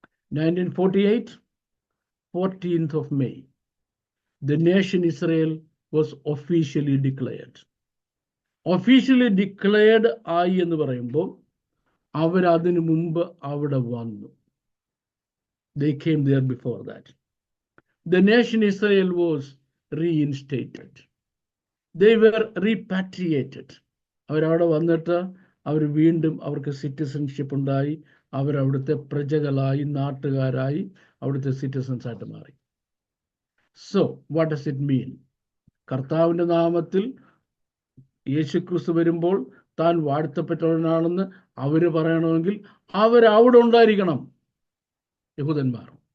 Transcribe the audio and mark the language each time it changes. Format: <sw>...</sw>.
<en>1948, 14th of May, the nation Israel was officially declared. Officially declared</en> <ml>ആയി എന്ന് പറയുമ്പോൾ അവരതിനു മുമ്പ് അവിടെ വന്നു.</ml> <en>They came there before that. The nation Israel was reinstated. They were repatriated.</en> <ml>അവരവിടെ വന്നിട്ട് അവർ വീണ്ടും അവർക്ക് സിറ്റിസൺഷിപ്പ് ഉണ്ടായി. അവരവിടുത്തെ പ്രജകളായി, നാട്ടുകാരായി, അവിടുത്തെ സിറ്റിസൺസ് ആയിട്ട് മാറി.</ml> <en>So what does it mean?</en> <ml>കർത്താവിൻ്റെ നാമത്തിൽ യേശുക്രിസ്തു വരുമ്പോൾ താൻ വാഴ്ത്തപ്പെട്ടവനാണെന്ന് അവർ പറയണമെങ്കിൽ അവരവിടെ ഉണ്ടായിരിക്കണം, യഹൂദന്മാർ.</ml>